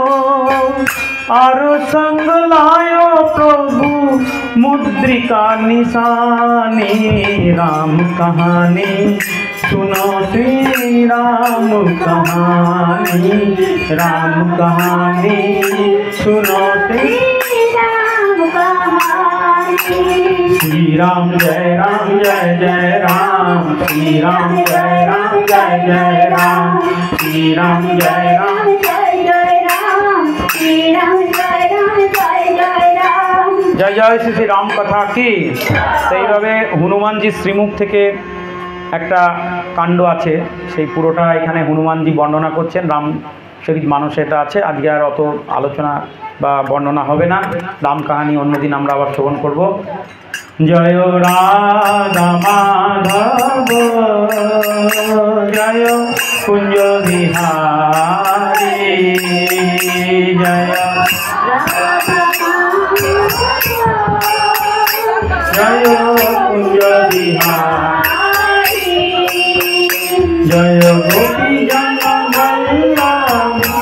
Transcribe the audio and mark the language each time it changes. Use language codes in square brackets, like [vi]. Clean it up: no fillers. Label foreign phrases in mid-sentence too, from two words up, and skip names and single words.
[hi] आरो संग लायो प्रभु मुद्रिका निशानी, राम कहानी सुनो श्री राम कहानी, राम कहानी सुनो श्री राम कहानी। श्री राम जय जय राम, श्री राम जय जय राम, श्री राम जय जय राम, श्री राम जय जय राम। जय जय श्री श्री राम कथा की। [bn] সেইভাবে হনুমানজি শ্রীমুখ থেকে একটা কাণ্ড আছে, সেই পুরোটা এখানে হনুমানজি বর্ণনা করছেন। রামচরিত মানসে এটা আছে। আজকে আর অত আলোচনা বা বর্ণনা হবে না, রাম কাহিনী অন্যদিন আমরা আবার শ্রবণ করব। জয় রাধা মাধব জয় কুঞ্জ বিহারী, জয় জয় কুঞ্জ বিহারী, জয় গোপী জন বল্লভ,